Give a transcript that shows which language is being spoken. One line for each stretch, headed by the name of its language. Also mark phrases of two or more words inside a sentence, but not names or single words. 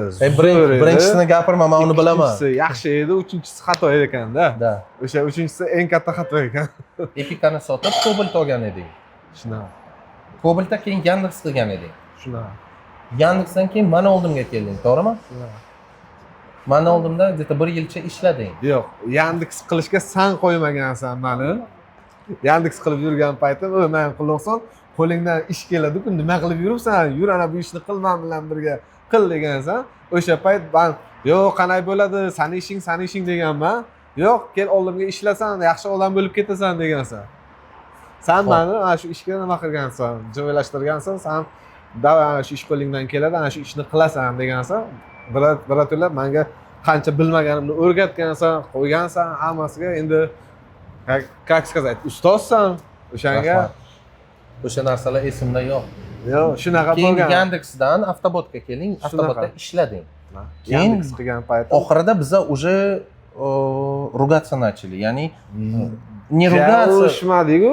Uzbek: birinchisini gapirma, men uni bilaman. Ikkinchisi yaxshi edi, uchinchisi xato edi ekanda. Da. O'sha uchinchisi eng katta xato ekan. Epica'ni sotib Cobalt olgan eding. Shunaqa. Cobaltda keyin Yandex qilgan eding. Shunaqa. Yandexdan keyin meni oldimga kelding, to'g'rimi? Shunaqa. Meni oldimda где-то 1 yilcha ishlading. Yo'q, Yandex qilishga san qo'ymagansan meni. Yandex qilib yurgan paytim, men qilsam, qo'lingdan ish keladi-ku, nima qilib yuribsan? Yur ana bu ishni qil, men bilan birga qil degansan. O'sha payt men, "Yo'q, qanday bo'ladi? Sani ishing" deganman. "Yo'q, kel oldimga ishlasan, yaxshi odam bo'lib ketasan" degansan. Sen meni ana shu ishga nima qilgansan? Joylashtirgansan, sen ana shu ish qo'lingdan keladi, ana shu ishni qilasan degansan. Biratlar menga qancha bilmaganimni o'rgatgansan, qo'ygansan hammasiga. Endi
Russian: как сказать,
Uzbek: ustozsan o'shanga. O'sha narsalar esimda yo'q. Yo'q, shunaqa Keyin bo'lgan. Yandexdan Avtobotga keling, Avtobotda ishlading. Keyin Yandex qilgan paytim oxirida biza
Russian: уже rugatsya начали. Ya'ni не rugatsya.
Uzbek: Urishmadiku.